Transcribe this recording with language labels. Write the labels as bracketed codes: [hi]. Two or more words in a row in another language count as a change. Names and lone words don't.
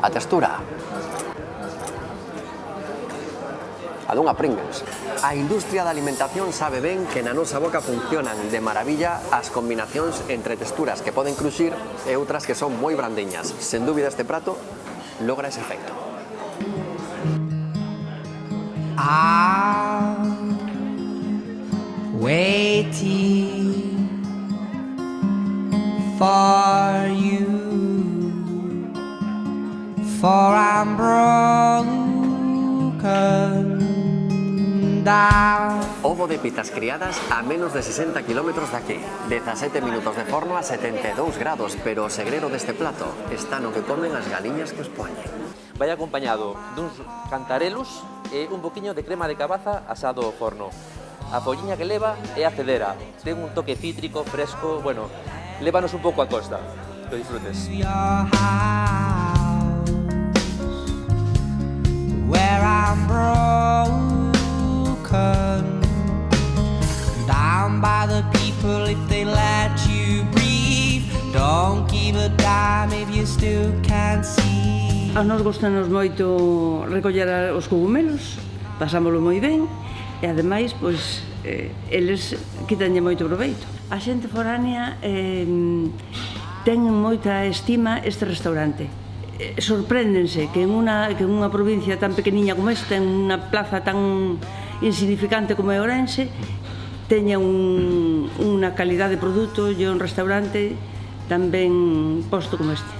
[gl] A textura, a dunha Pringles. A industria da alimentación sabe ben que na nosa boca funcionan de maravilla as combinacións entre texturas que poden cruxir e outras que son moi brandiñas. Sen dúbida este prato logra ese efecto. [en] I'm waiting for you, for I'm broken down. [gl] Ovo de pitas criadas a menos de 60 kilómetros de aquí. 17 minutos de forno a 72 grados, pero o segredo deste plato está no que comen as galiñas que os poñen. Vai acompañado duns cantarelos e un poquinho de crema de cabaza asado ao forno. A folliña que leva é a cedera, ten un toque cítrico, fresco, bueno, lévanos un pouco a costa, que disfrutes. [en] Your house, where I'm broken down by the people if they let you breathe. Don't give a damn if you still can't see. [gl] A nos gustanos moito recoller os cogumelos, pasámoslo moi ben e ademais, pois, eles quitanlle moito proveito. A xente foránea ten moita estima este restaurante. Sorpréndense que en unha provincia tan pequeniña como esta, en unha plaza tan insignificante como é Ourense, teña unha calidad de produto e un restaurante tan ben posto como este.